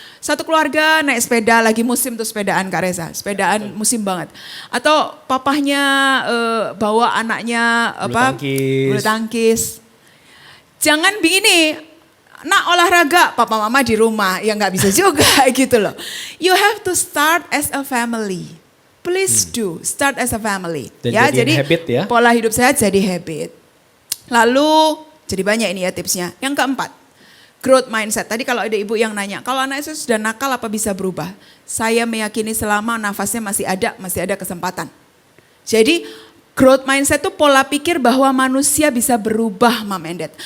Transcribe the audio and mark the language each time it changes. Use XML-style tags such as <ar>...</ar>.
<id>Satu keluarga naik sepeda, lagi musim tuh sepedaan Kak Reza. Sepedaan musim banget. Atau papahnya bawa anaknya bulu tangkis. Jangan begini, nak olahraga, papa mama di rumah. Ya nggak bisa juga gitu loh.</id> <en>You have to start as a family. Please do, start as a family.</en> <id>Dan ya, jadi habit ya. pola hidup sehat jadi habit. Lalu, jadi banyak ini ya tipsnya. Yang keempat, growth mindset. Tadi kalau ada ibu yang nanya, kalau anak saya sudah nakal apa bisa berubah? Saya meyakini selama nafasnya masih ada kesempatan. Jadi, growth mindset itu pola pikir bahwa manusia bisa berubah, Mam Endet.</id>